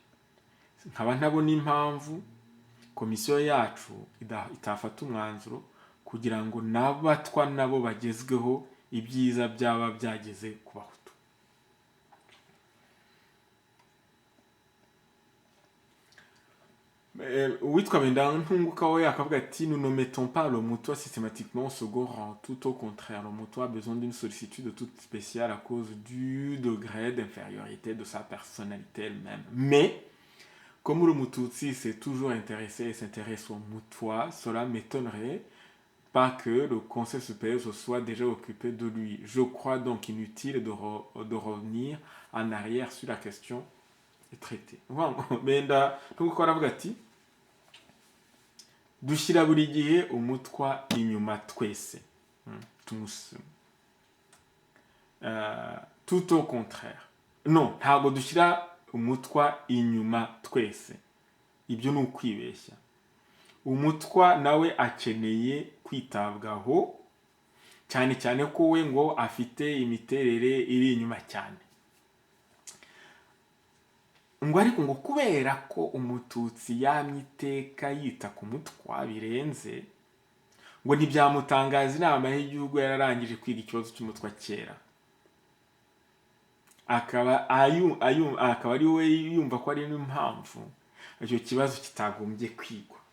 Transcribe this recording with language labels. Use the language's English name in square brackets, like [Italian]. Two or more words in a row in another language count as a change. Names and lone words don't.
[Kinyarwanda] Nkaba ntabona impamvu komisiyo yacu itafata umwanzuro kugira ngo n'abatwa nabo bagezweho ibyiza byaba byageze ku Bahutu. Uwitwa Bendantunguka we akavuga ati [French] nous ne mettons pas le Mutwa systématiquement au second rang, tout au contraire. Le Mutwa a besoin d'une sollicitude toute spéciale à cause du degré d'infériorité de sa personnalité elle-même. Mais comme le Mututsi s'est toujours intéressé et s'intéresse au Mutwa, cela m'étonnerait pas que le Conseil supérieur se soit déjà occupé de lui. Je crois donc inutile de revenir en arrière sur la question traitée. [Kinyarwanda] Bendantunguka aravuga ati dushyira buri gihe umutwa inyuma twese. [French] Tout au contraire. Non, [Kinyarwanda] ntabwo dushyira umutwa inyuma twese. Ibyo ni ukwibeshya. umutwa nawe akeneye kwitabwaho, cyane cyane ko we ngo afite imiterere iri inyuma cyane. ngo ariko ngo kubera ko umututsi yamye iteka yita ku mutwa birenze, ngo ntibyamutangaza inama y'igihugu yararangije kwiga ikibazo cy'umutwa kera, akaba ari we yumva ko ari n'impamvu icyo kibazo kitagombye kwigwa.